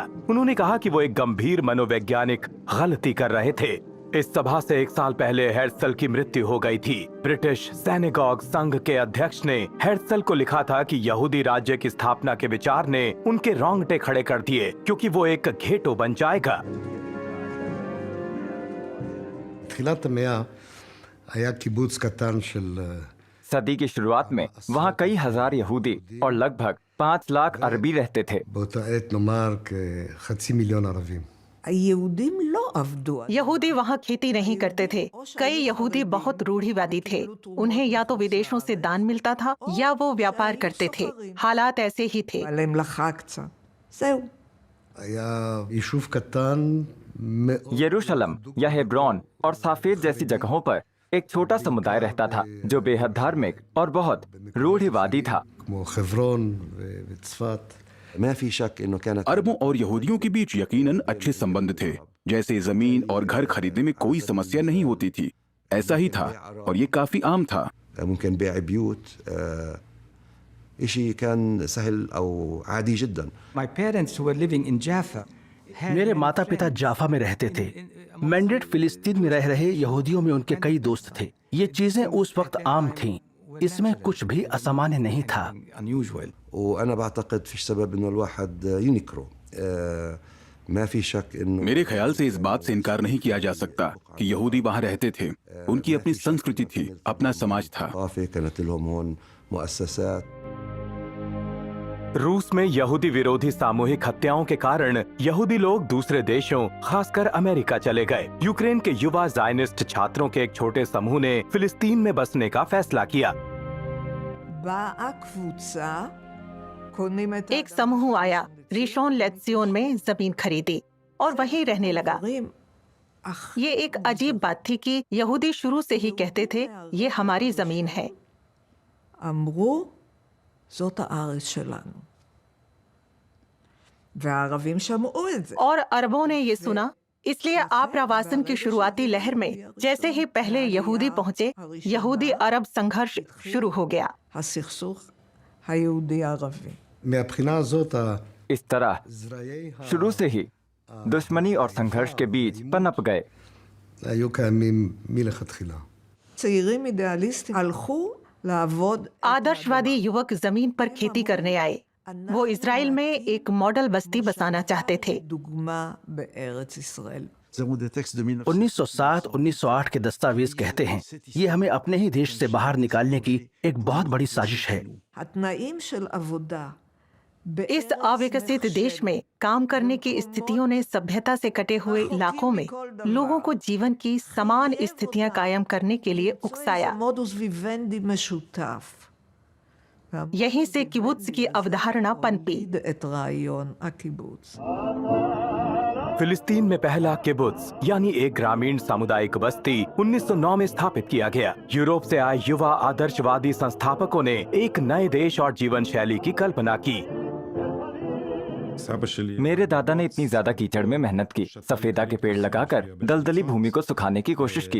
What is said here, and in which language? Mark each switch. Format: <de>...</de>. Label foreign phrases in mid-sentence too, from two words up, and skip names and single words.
<hi>उन्होंने कहा कि वो एक गंभीर मनोवैज्ञानिक गलती कर रहे थे। इस सभा से 1 साल पहले हेर्त्ज़ल की मृत्यु हो गई थी। ब्रिटिश सिनेगॉग संघ के अध्यक्ष ने हेर्त्ज़ल को लिखा था कि यहूदी राज्य की स्थापना के विचार ने उनके रोंगटे खड़े कर दिए क्योंकि वो एक घेटो बन जाएगा।</hi> <he>תחילת המאה היה קיבוץ קטן של</he> <hi>सदी की शुरुआत में वहाँ कई हजार यहूदी और लगभग 5 लाख अरबी रहते थे।</hi> <he>באותה עת נאמר כחצי מיליון ערבים. היהודים לא עבדו.</he> <hi>यहूदी वहाँ खेती नहीं करते थे। कई यहूदी बहुत रूढ़िवादी थे। उन्हें या तो विदेशों से दान मिलता था या वो व्यापार करते थे। हालात ऐसे ही थे।</hi> <he>על המלאכה קצת. זהו. היה יישוב קטן מאוד.</he> <hi>यरूशलम या हेब्रोन और साफेद जैसी जगहों पर एक छोटा समुदाय रहता था जो बेहद धार्मिक और बहुत रूढ़िवादी था।</hi> <he>כמו חברון וצפת.</he> <hi>अरबों और यहूदियों के बीच यकीनन अच्छे संबंध थे। जैसे जमीन और घर खरीदने में कोई समस्या नहीं होती थी, ऐसा ही था और ये काफी आम था।</hi> <ar>ممكن بيع بيوت إشي كان سهل أو عادي جدا.</ar> <en>My parents were living in Jaffa.</en> <hi>मेरे माता पिता जाफा में रहते थे। मैंडेट फिलिस्तीन में रह रहे यहूदियों में उनके कई दोस्त थे। ये चीजें उस वक्त आम थीं। इसमें कुछ भी असामान्य नहीं था।</hi> <en>Unusual.</en> <ar>وأنا بعتقد فيش سبب إنه الواحد ينكره. ما في शक إنه</ar> <hi>मेरे ख्याल से इस बात से इनकार नहीं किया जा सकता कि यहूदी वहाँ रहते थे। उनकी अपनी संस्कृति थी, अपना समाज था।</hi> <ar>كانت لهم هون مؤسسات.</ar> <hi>रूस में यहूदी विरोधी सामूहिक हत्याओं के कारण यहूदी लोग दूसरे देशों, खासकर अमेरिका चले गए। यूक्रेन के युवा जायनिस्ट छात्रों के एक छोटे समूह ने फिलिस्तीन में बसने का फैसला किया।</hi> <he>באה קבוצה, קונים את</he> <hi>एक समूह आया, रिशोन लेत्सियोन में जमीन खरीदी और वहीं रहने लगा।</hi> <he>הדברים הכי</he> <hi>ये एक अजीब बात थी कि यहूदी शुरू से ही कहते थे ये हमारी जमीन है।</hi> <he>אמרו, זאת הארץ שלנו. והערבים שמעו את זה.</he> <hi>और अरबों ने ये सुना, इसलिए आप्रवासन की शुरुआती लहर में जैसे ही पहले यहूदी पहुंचे, यहूदी अरब संघर्ष शुरू हो गया।</hi> <he>הסכסוך היהודי-ערבי. מהבחינה הזאת,</he> <hi>इस तरह</hi> <he>הזרעי</he> <hi>शुरू से ही दुश्मनी और संघर्ष के बीच पनप गए। היו קיימים מלכתחילה.</hi> <he>צעירים אידיאליסטים הלכו לעבוד.</he> <hi>आदर्शवादी युवक जमीन पर खेती करने आए। वो इजराइल में एक मॉडल बस्ती बसाना चाहते थे।</hi> <he>דוגמה בארץ ישראל.</he> <hi>1907-1908 के दस्तावेज कहते हैं ये हमें अपने ही देश से बाहर निकालने की एक बहुत बड़ी साजिश है।</hi> <he>התנאים של עבודה.</he> <hi>इस अविकसित देश में काम करने की स्थितियों ने सभ्यता से कटे हुए इलाकों में लोगों को जीवन की समान स्थितियां कायम करने के लिए उकसाया।</hi> <he>מודוס ויוונדי משותף.</he> <hi>यहीं से किबुत्स की अवधारणा पनपी।</hi> <he>את רעיון הקיבוץ.</he> <hi>फिलिस्तीन में पहला किबुत्स यानी एक ग्रामीण सामुदायिक बस्ती 1909 में स्थापित किया गया। यूरोप से आए युवा आदर्शवादी संस्थापकों ने एक नए देश और जीवन शैली की कल्पना की। मेरे दादा ने इतनी ज्यादा कीचड़ में मेहनत की, सफेदा के पेड़ लगाकर दलदली भूमि को सुखाने की कोशिश की।</hi>